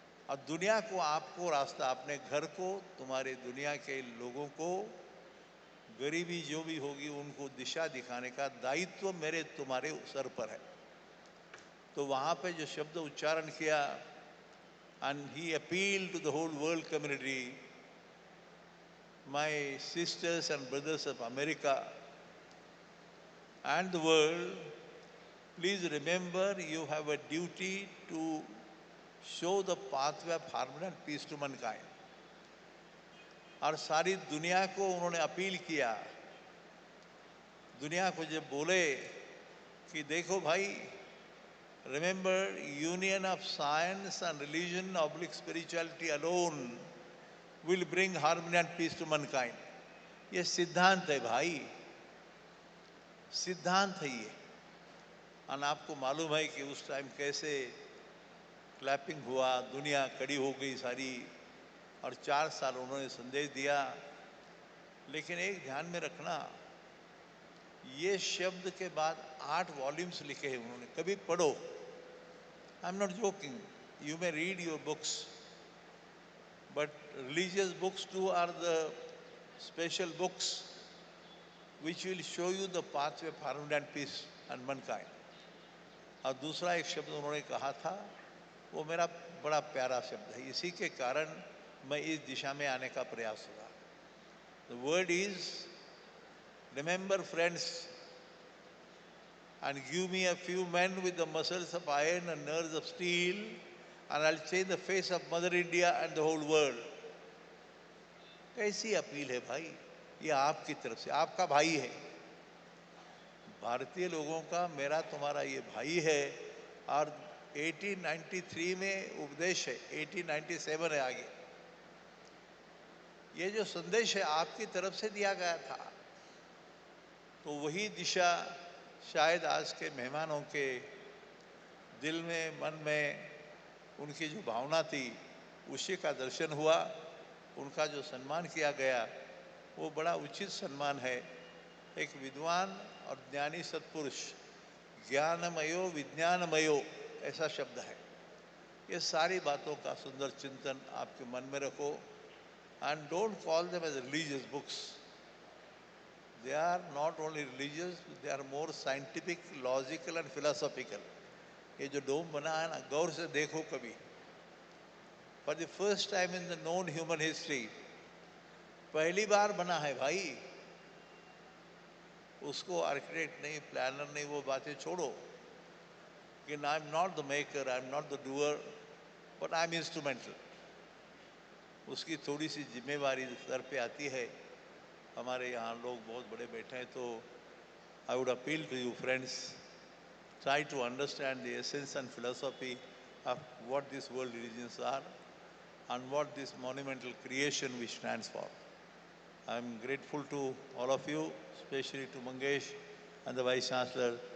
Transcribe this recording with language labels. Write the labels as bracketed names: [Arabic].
[Hindi] और दुनिया को, आपको रास्ता, अपने घर को, तुम्हारे दुनिया के लोगों को गरीबी जो भी होगी उनको दिशा दिखाने का दायित्व मेरे तुम्हारे सर पर है। तो वहाँ पे जो शब्द उच्चारण किया, [English] and he appealed to the whole world community, my sisters and brothers of America and the world, please remember you have a duty to show the pathway of harmony and peace to mankind. [Hindi] और सारी दुनिया को उन्होंने appeal किया, दुनिया को जब बोले कि देखो भाई, [English] remember union of science and religion oblique spirituality alone will bring harmony and peace to mankind. [Hindi] ये सिद्धांत है भाई, सिद्धांत है ये। और आपको मालूम है कि उस टाइम कैसे क्लैपिंग हुआ, दुनिया खड़ी हो गई सारी, और 4 साल उन्होंने संदेश दिया। लेकिन एक ध्यान में रखना, ये शब्द के बाद 8 वॉल्यूम्स लिखे हैं उन्होंने, कभी पढ़ो। [English] I am not joking, you may read your books, but religious books too are the special books which will show you the pathway of harmony and peace and mankind. [Hindi] और दूसरा एक शब्द उन्होंने कहा था, वो मेरा बड़ा प्यारा शब्द है, इसी के कारण मैं इस दिशा में आने का प्रयास हुआ। [English] The word is, remember friends, and give me a few men with the muscles of iron and nerves of steel, and I'll change the face of Mother India and the whole world. [Hindi] कैसी appeal है भाई, ये आपकी तरफ से, आपका भाई है, भारतीय लोगों का, मेरा तुम्हारा ये भाई है। और 1893 में उपदेश है, 1897 है आगे। ये जो संदेश है आपकी तरफ से दिया गया था, तो वही दिशा शायद आज के मेहमानों के दिल में, मन में, उनकी जो भावना थी, उसी का दर्शन हुआ। उनका जो सम्मान किया गया वो बड़ा उचित सम्मान है। एक विद्वान और ज्ञानी सत्पुरुष, ज्ञानमयो विज्ञानमयो ऐसा शब्द है। ये सारी बातों का सुंदर चिंतन आपके मन में रखो, [English] and don't call them as religious books. They are not only religious, they are more scientific, logical and philosophical. [Hindi] ये जो डोम बना है ना, गौर से देखो कभी। [English] For the first time in the known human history, [Hindi] पहली बार बना है भाई। उसको आर्किटेक्ट नहीं, प्लानर नहीं, वो बातें छोड़ो कि [English] I am not the maker, I am not the doer, but I am instrumental. [Hindi] उसकी थोड़ी सी जिम्मेवारी सर पे आती है। हमारे यहाँ लोग बहुत बड़े बैठे हैं, तो [English] I would appeal to you friends, try to understand the essence and philosophy of what these world religions are and what this monumental creation which stands for. I am grateful to all of you, especially to Mangesh and the Vice Chancellor.